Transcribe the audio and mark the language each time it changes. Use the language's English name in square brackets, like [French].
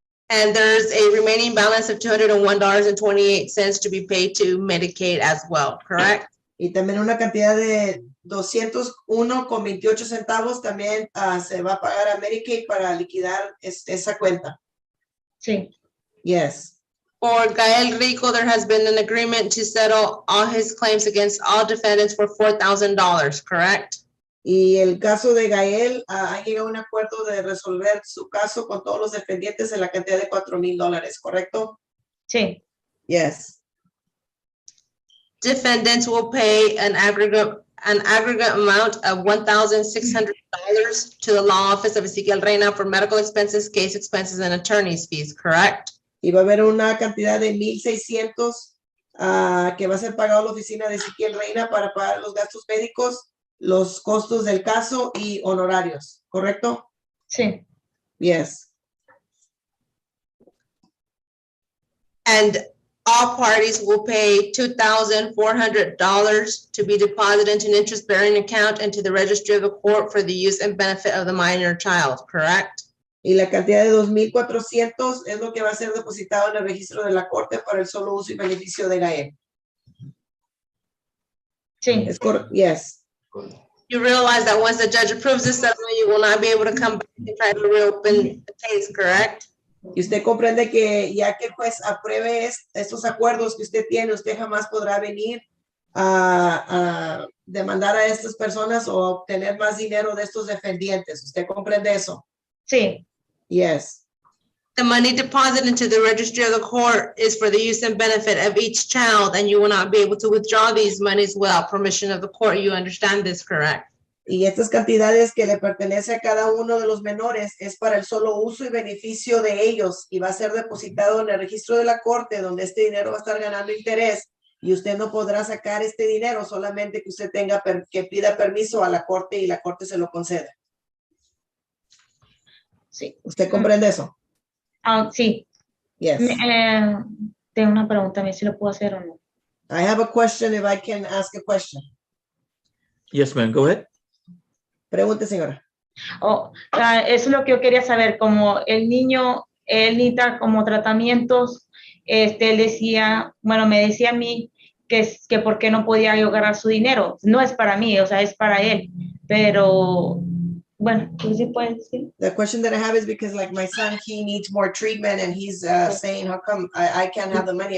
[English] And there's a remaining balance of $201.28 to be paid to Medicaid as well, correct? [Spanish] Y también una cantidad de 201.28 centavos también se va a pagar a Medicaid para liquidar esa cuenta. Sí. [English] Yes. For Gael Rico, there has been an agreement to settle all his claims against all defendants for $4,000, correct? [Spanish] Y el caso de Gael, ha llegado a un acuerdo de resolver su caso con todos los defendientes en la cantidad de $4,000, ¿correcto? Sí. [English] Yes. Defendants will pay an aggregate amount of $1,600 to the law office of Ezequiel Reina for medical expenses, case expenses, and attorney's fees, correct? [Spanish] Y va a haber una cantidad de 1,600 que va a ser pagado a la oficina de Ezequiel Reina para pagar los gastos médicos, los costos del caso y honorarios, ¿correcto? Sí. [English] Yes. And all parties will pay $2,400 to be deposited into an interest-bearing account into the registry of the court for the use and benefit of the minor child, correct? [Spanish] Y la cantidad de 2,400 es lo que va a ser depositado en el registro de la corte para el solo uso y beneficio de Gael. Sí. ¿Es correcto? [English] Yes. You realize that once the judge approves this settlement, you will not be able to come back and try to reopen the case, correct? [Spanish] Y usted comprende que ya que el juez apruebe estos acuerdos que usted tiene, usted jamás podrá venir a demandar a estas personas o obtener más dinero de estos defendientes. ¿Usted comprende eso? Sí. [English] Yes. The money deposited into the registry of the court is for the use and benefit of each child, and you will not be able to withdraw these monies without permission of the court. You understand this, correct? [Spanish] Y estas cantidades que le pertenece a cada uno de los menores es para el solo uso y beneficio de ellos y va a ser depositado en el registro de la corte donde este dinero va a estar ganando interés y usted no podrá sacar este dinero solamente que usted tenga que pida permiso a la corte y la corte se lo conceda. Sí. ¿Usted comprende eso? Sí. [English] Yes. [Spanish] Tengo una pregunta, a ver si lo puedo hacer o no. [English] I have a question if I can ask a question. Yes, ma'am. Go ahead. [Spanish] Pregunte, señora. Eso es lo que yo quería saber, como el niño, él necesita como tratamientos, él decía, bueno, me decía a mí que por qué no podía yo agarrar su dinero. No es para mí, o sea, es para él, pero bueno, tú sí puedes decir. [English] The question that I have is because like my son, he needs more treatment and he's saying, how come I can't have the money?